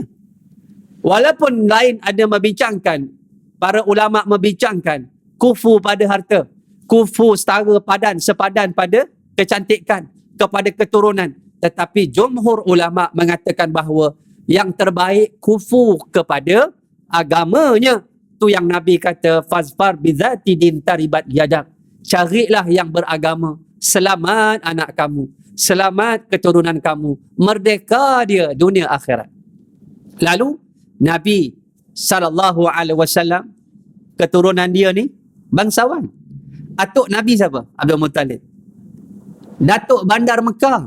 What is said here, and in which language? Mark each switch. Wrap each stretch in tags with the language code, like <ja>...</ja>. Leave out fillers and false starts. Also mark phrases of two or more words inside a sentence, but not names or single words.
<ms>Walaupun lain ada membincangkan, para ulama membincangkan kufu pada harta, kufu setara sepadan pada kecantikan, kepada keturunan. Tetapi jumhur ulama mengatakan bahawa yang terbaik kufu kepada agamanya. Tu yang Nabi kata,</ms> <ar>فاظفر بذات الدين تربت يداك.</ar> <ms>Carilah yang beragama. Selamat anak kamu. Selamat keturunan kamu. Merdeka dia dunia akhirat. Lalu Nabi SAW, keturunan dia ni bangsawan. Atuk Nabi siapa? Abdul Muttalib. Datuk Bandar Mekah.</ms>